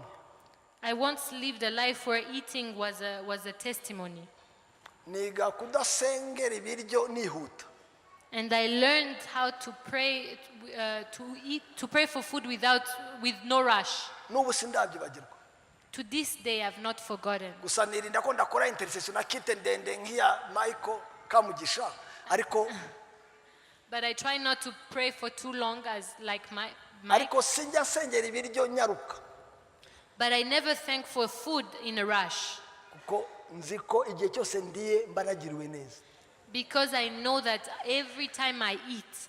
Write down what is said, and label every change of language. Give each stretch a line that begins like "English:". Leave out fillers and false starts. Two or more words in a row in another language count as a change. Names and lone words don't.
English: I once lived a life where eating was a testimony.
Kinyarwanda: niga kudasengera ibiryo nihuta
English: And I learned how to pray, to pray for food with no rush.
Kinyarwanda: n'ubu sindabyibagirwa.
English: To this day, I've not forgotten.
Kinyarwanda: Gusa nirinda ko ndakora intercession na kite ndende nk'iya Michael Kamugisha ariko
English: But I try not to pray for too long as like my
Kinyarwanda: ariko sinjya nsengera ibiryo nyaruka
English: but I never thank for food in a rush.
Kinyarwanda: kuko nzi ko igihe cyose ndiye mbanagiriwe neza.
English: Because I know that every time I eat,